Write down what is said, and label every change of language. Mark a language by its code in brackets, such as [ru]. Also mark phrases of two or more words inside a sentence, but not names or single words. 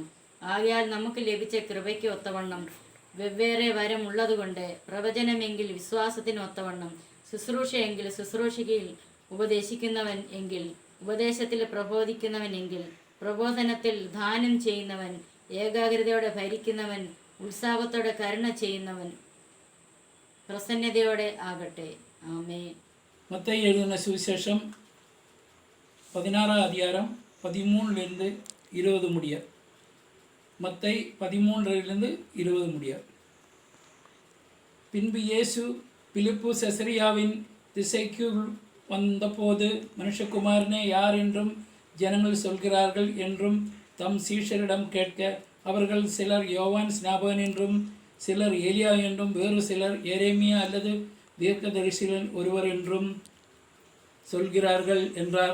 [ml] ആകയാൽ നമുക്ക് ലഭിച്ച കൃപയ്ക്ക് ഒത്തവണ്ണം വെവ്വേറെ വരം ഉള്ളതുകൊണ്ട് പ്രവചനമെങ്കിൽ വിശ്വാസത്തിന് ഒത്തവണ്ണം, ശുശ്രൂഷയെങ്കിൽ ശുശ്രൂഷയിൽ, ഉപദേശിക്കുന്നവൻ എങ്കിൽ ഉപദേശത്തിൽ, പ്രബോധിക്കുന്നവൻ എങ്കിൽ പ്രബോധനത്തിൽ, ദാനം ചെയ്യുന്നവൻ, ഏകാഗ്രതയോടെ ഭരിക്കുന്നവൻ, ഉത്സാഹത്തോടെ കരുണ ചെയ്യുന്നവൻ പ്രസന്നതയോടെ ആകട്ടെ. ആമേൻ. [ta] மத்தேயு எழுதின சுவிசேஷம் 16 அதிகாரம் 13 20 முடிய. மத்தேயு 13 20 முடிய. பின்பு இயேசு பிலிப்பு செசரியாவின் திசைக்குள் வந்தபோது, மனுஷகுமாரனே யார் என்றும் ஜனங்கள் சொல்கிறார்கள் என்றும் தம் சீஷரிடம் கேட்க, அவர்கள் சிலர் யோவான் ஸ்நாபகன் என்றும், சிலர் ஏலியா என்றும், வேறு சிலர் எரேமியா அல்லது தீர்க்கதரிசிகளில் ஒருவர் என்றும் சொல்கிறார்கள் என்றார்.